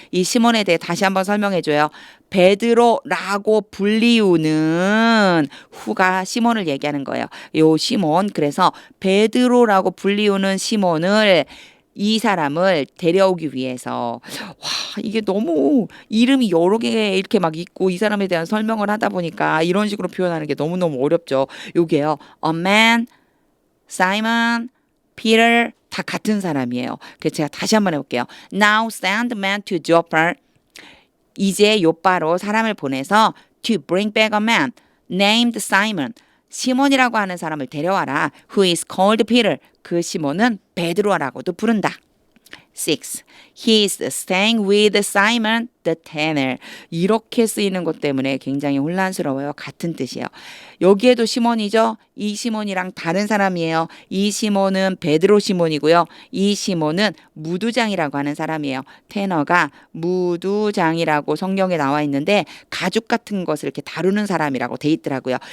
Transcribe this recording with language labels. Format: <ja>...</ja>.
<ko>이 시몬에 대해 다시 한번 설명해줘요. 베드로라고 불리우는 후가 시몬을 얘기하는 거예요. 요 시몬. 그래서 베드로라고 불리우는 시몬을 이 사람을 데려오기 위해서 와 이게 너무 이름이 여러 개 이렇게 막 있고 이 사람에 대한 설명을 하다 보니까 이런 식으로 표현하는 게 너무너무 어렵죠. 요게요. A man, Simon, Peter 다 같은 사람이에요. 그래서 제가 다시 한번 해볼게요.</ko> <en>Now send men to Joppa.</en> <ko>이제 요빠로 사람을 보내서</ko> <en>to bring back a man named Simon.</en> <ko>시몬이라고 하는 사람을 데려와라.</ko> <en>Who is called Peter.</en> <ko>그 시몬은 베드로라고도 부른다.</ko> <en>6. He is staying with Simon the tanner.</en> <ko>이렇게 쓰이는 것 때문에 굉장히 혼란스러워요. 같은 뜻이에요. 여기에도 시몬이죠. 이 시몬이랑 다른 사람이에요. 이 시몬은 베드로 시몬이고요. 이 시몬은 무두장이라고 하는 사람이에요. 테너가 무두장이라고 성경에 나와 있는데 가죽 같은 것을 이렇게 다루는 사람이라고 돼 있더라고요.</ko>